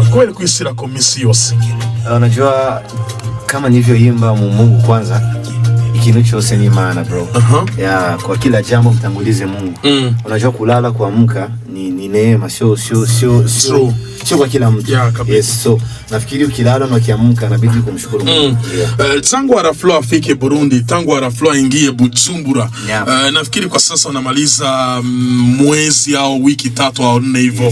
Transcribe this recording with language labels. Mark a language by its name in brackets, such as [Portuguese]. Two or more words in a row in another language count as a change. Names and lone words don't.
[Rundi] Kweli kwisira ko misi yose. [Swahili] Unajua kama nilivyoimba Mungu kwanza, [Rundi] ikintu cyose ni Imana bro. [Swahili] Yeah, kwa kila jambo mtangulize Mungu. Unajua kulala kuamka ni neema, sio kwa kila mtu. [English] Yes, so [Swahili] nafikiri ukilala na ukiamka inabidi kumshukuru Mungu. Tangu Araflo afike Burundi, tangu Araflo ingie Bujumbura, nafikiri kwa sasa unamaliza mwezi au wiki 3 au 4 hivyo.